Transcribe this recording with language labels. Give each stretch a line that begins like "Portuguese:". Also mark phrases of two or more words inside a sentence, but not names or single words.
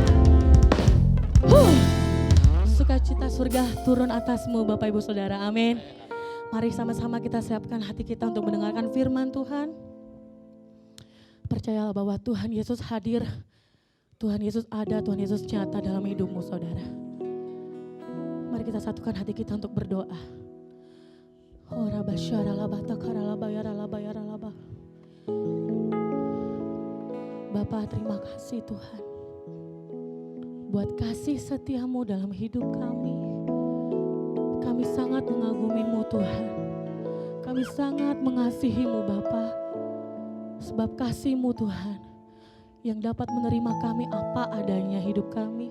Indonesian: Sukacita surga turun atasmu Bapak Ibu Saudara. Amin. Mari sama-sama kita siapkan hati kita untuk mendengarkan firman Tuhan. Percayalah bahwa Tuhan Yesus hadir, Tuhan Yesus ada, Tuhan Yesus nyata dalam hidupmu saudara. Mari kita satukan hati kita untuk berdoa. Oh Rabba syaralaba takaralaba yaralaba yaralaba. Bapa, terima kasih Tuhan buat kasih setiamu dalam hidup kami. Kami sangat mengagumimu Tuhan. Kami sangat mengasihimu Bapa. Sebab kasih-Mu Tuhan yang dapat menerima kami apa adanya hidup kami.